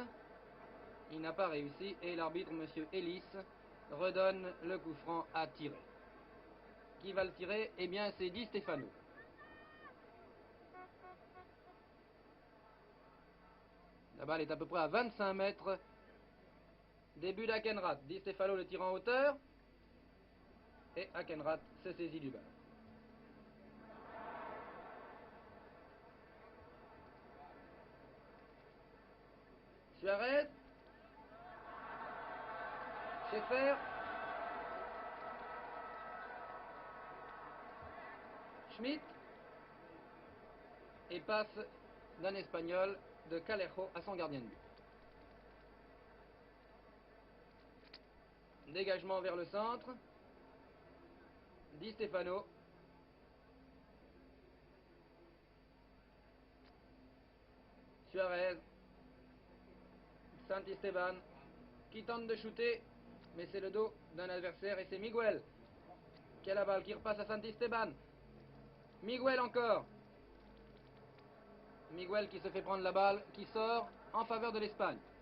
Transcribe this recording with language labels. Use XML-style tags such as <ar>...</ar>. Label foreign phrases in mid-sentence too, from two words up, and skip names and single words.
<fr>Il n'a pas réussi et l'arbitre, M. Ellis, redonne le coup franc à tirer. Qui va le tirer? Eh bien, c'est Di Stefano. La balle est à peu près à 25 mètres. Début d'Akenrath. Di Stefano le tire en hauteur. Et Akenrath se saisit du ballon. Suarez. Scheffer. Schmidt. Et passe d'un Espagnol de Calejo à son gardien de but. Dégagement vers le centre. Di Stefano. Suarez. Saint-Esteban qui tente de shooter, mais c'est le dos d'un adversaire et c'est Miguel qui a la balle, qui repasse à Saint-Esteban. Miguel encore. Miguel qui se fait prendre la balle, qui sort en faveur de l'Espagne.</fr>